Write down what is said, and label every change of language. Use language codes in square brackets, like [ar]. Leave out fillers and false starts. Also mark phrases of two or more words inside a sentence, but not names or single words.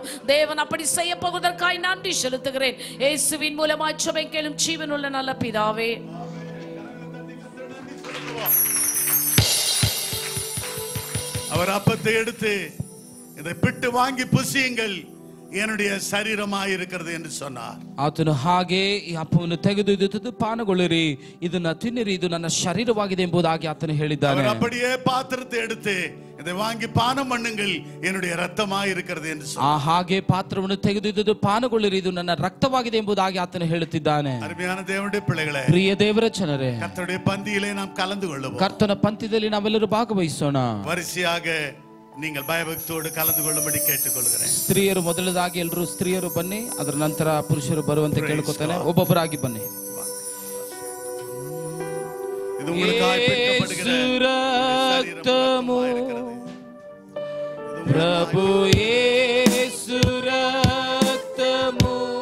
[ta] தேவன் அப்படி செய்ய போவதற்காய் நன்றி செலுத்துகிறேன். இயேசுவின் மூலமாய் ஜெபம் கேளும் ஜீவனுள்ள நல்ல பிதாவே. அவர் அப்பத்தை எடுத்து இதை பிட்டு வாங்கி புசியுங்கள், என்னுடைய சரீரமாய் இருக்கிறது என்று சொன்னார். [kn] ಆತನು ಹಾಗೆ ಈ ಅಪ್ಪವನ್ನು ತೆಗೆದು ಇದು ಪಾನಗೊಳ್ಳಿರಿ, ಇದನ್ನ ತಿನ್ನಿರಿ, ಇದು ನನ್ನ ಶರೀರವಾಗಿದೆ ಎಂಬುದಾಗಿ ಆತನು ಹೇಳಿದ್ದಾನೆ. [ta] அவர் அப்படியே பாத்திரத்தை எடுத்து இதை வாங்கி பானம் பண்ணுங்கள் என்னுடைய ரத்தமாய் இருக்கிறது என்று சொன்னார். [kn] ಹಾಗೆ ಪಾತ್ರವನ್ನು ತೆಗೆದು ಇದು ಪಾನಗೊಳ್ಳಿರಿ, ಇದು ನನ್ನ ರಕ್ತವಾಗಿದೆ ಎಂಬುದಾಗಿ ಆತನು ಹೇಳುತ್ತಿದ್ದಾನೆ. [ta] அருமையான தேவனுடைய பிள்ளைகளே, [kn] ಪ್ರಿಯ ದೇವರ ಜನರೇ, [ta] கர்த்தருடைய பந்தியிலே நாம் கலந்து கொள்வோம். [kn] ಕರ್ತನ ಪಂಥದಲ್ಲಿ ನಾವೆಲ್ಲರೂ ಭಾಗವಹಿಸೋಣ. [ta] வரிசையாக நீங்கள் பயபக்தியோடு கலந்து கொள்ளும்படி கேட்டுக்கொள்கிறேன். [kn] ಸ್ತ್ರೀಯರು ಮೊದಲದಾಗಿ ಎಲ್ಲರೂ ಸ್ತ್ರೀಯರು ಬನ್ನಿ, ಅದರ ನಂತರ ಪುರುಷರು ಬರುವಂತೆ ಕೇಳ್ಕೊತಾನೆ. ಒಬ್ಬೊಬ್ಬರಾಗಿ ಬನ್ನಿ. [ta] இது உங்களுக்காய் பிடிக்கப்படுகிற [te] రక్తము, ప్రభు యేసు రక్తము,